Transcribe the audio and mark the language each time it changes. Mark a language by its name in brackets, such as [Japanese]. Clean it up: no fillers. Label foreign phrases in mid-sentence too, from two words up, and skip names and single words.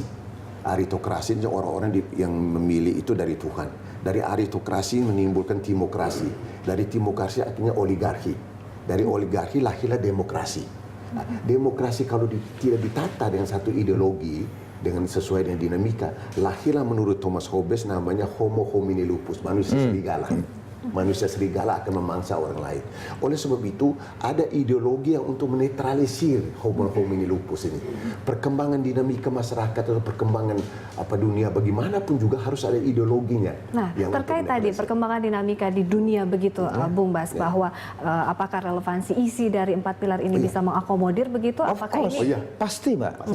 [Indonesian] Aritokrasi itu orang-orang yang memilih itu dari Tuhan. Dari aritokrasi menimbulkan timokrasi. Dari timokrasi akhirnya oligarki. Dari oligarki lahirlah demokrasi. Nah, demokrasi kalau tidak ditata dengan satu ideologi, dengan sesuai dengan dinamika, lahirlah menurut Thomas Hobbes namanya [Latin] Homo homini lupus, [Indonesian] manusia serigala. Manusia serigala akan memangsa orang lain. Oleh sebab itu, ada ideologi yang untuk menetralisir [Latin] Homo homini lupus [Indonesian] ini. Perkembangan dinamika masyarakat atau perkembangan dunia bagaimanapun juga harus ada ideologinya. Nah, terkait tadi perkembangan dinamika di dunia begitu, Bung Bas, bahwa apakah relevansi isi dari 4 pilar ini bisa mengakomodir begitu? Apakah ini? Pasti, Mbak.